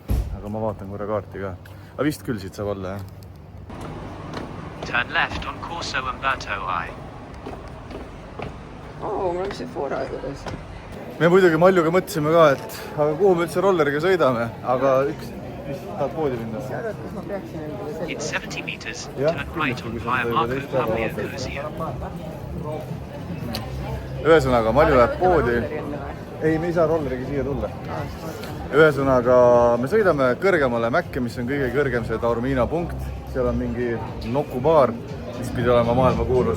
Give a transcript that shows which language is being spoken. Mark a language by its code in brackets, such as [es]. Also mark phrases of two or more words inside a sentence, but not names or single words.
[et] Aga ma vaatan korra kaarti ka. Aga vist küll siit saab olla, jah. [en] Turn left on Corso Umberto I. [et] Oo, mul on see Fora juures. Me muidugi Maljuga mõtlesime ka, et aga kuhu me üldse rolleriga sõidame, aga üks tahad poodi minna. Mis arvad, kas ma peaksin endale selle? [en] It's 70 meters, turn right on via Marco Pavlio Cursia. [et] Ühesõnaga, Malju läheb poodi. Ei, me ei saa rolleriga siia tulla. Ühesõnaga, me sõidame kõrgemale Mäkke, mis on kõige kõrgem see Taormina punkt. Seal on mingi nokubaar, mis pidi olema maailma kuulus.